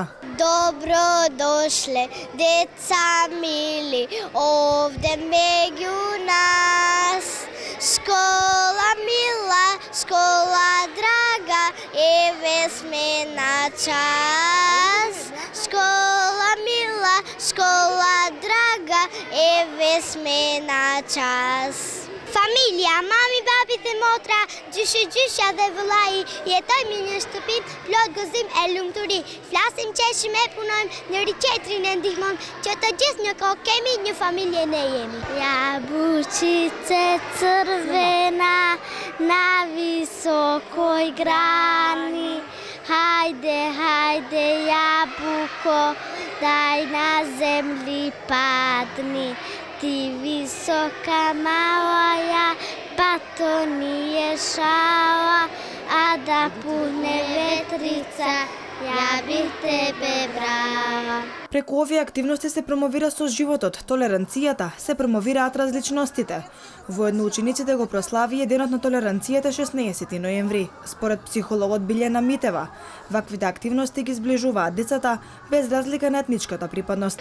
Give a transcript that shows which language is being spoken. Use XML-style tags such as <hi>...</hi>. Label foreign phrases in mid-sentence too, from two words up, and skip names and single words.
<mk>Добро дошле, деца мили, овде меѓу нас. Школа мила, школа драга, еве сме на час. Школа мила, школа драга, еве сме на час.</mk> <sq>Familia, mami, babi dhe motra, gjysha dhe vëllai, jetojmë një shtëpi plot gëzim e lumturi. Flasim, qeshim e punojmë, njëri qetrin e ndihmojmë, që të gjithë një kohë kemi, një familje ne jemi.</sq> <sr>Jabučice crvena na visokoj grani, hajde, hajde jabuko, daj na zemlji padni. Ti visoka moja, pa to nije šala, a da puhne vetrica, ja bih tebe brala.</sr> <mk>Преку овие активности се промовира соживотот, толеранцијата, се промовираат различностите. Воедно учениците го прославија Денот на толеранцијата 16 ноември. Според психологот Билјана Митева, ваквите активности ги зближуваат децата без разлика на етничката припадност.</mk>